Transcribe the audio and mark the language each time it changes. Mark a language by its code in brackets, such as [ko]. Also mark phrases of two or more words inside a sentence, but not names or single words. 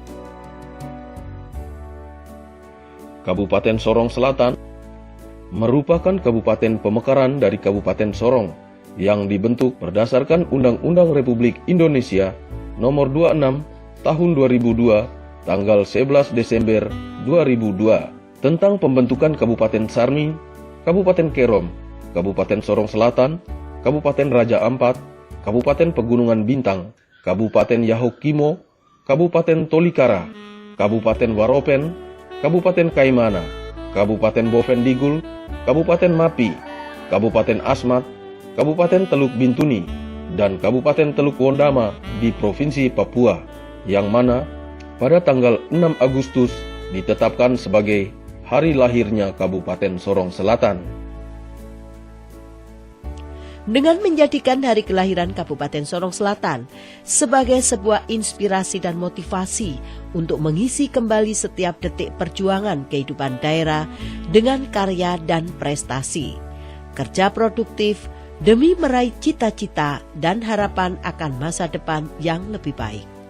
[id] Kabupaten Sorong Selatan merupakan kabupaten pemekaran dari Kabupaten Sorong yang dibentuk berdasarkan Undang-Undang Republik Indonesia Nomor 26 Tahun 2002 tanggal 11 Desember 2002 tentang pembentukan Kabupaten Sarmi, Kabupaten Kerom, Kabupaten Sorong Selatan, Kabupaten Raja Ampat, Kabupaten Pegunungan Bintang, Kabupaten Yahukimo, Kabupaten Tolikara, Kabupaten Waropen, Kabupaten Kaimana, Kabupaten Bovendigul, Kabupaten Mapi, Kabupaten Asmat, Kabupaten Teluk Bintuni, dan Kabupaten Teluk Wondama di Provinsi Papua, yang mana pada tanggal 6 Agustus ditetapkan sebagai hari lahirnya Kabupaten Sorong Selatan. Dengan menjadikan hari kelahiran Kabupaten Sorong Selatan sebagai sebuah inspirasi dan motivasi untuk mengisi kembali setiap detik perjuangan kehidupan daerah dengan karya dan prestasi, kerja produktif demi meraih cita-cita dan harapan akan masa depan yang lebih baik.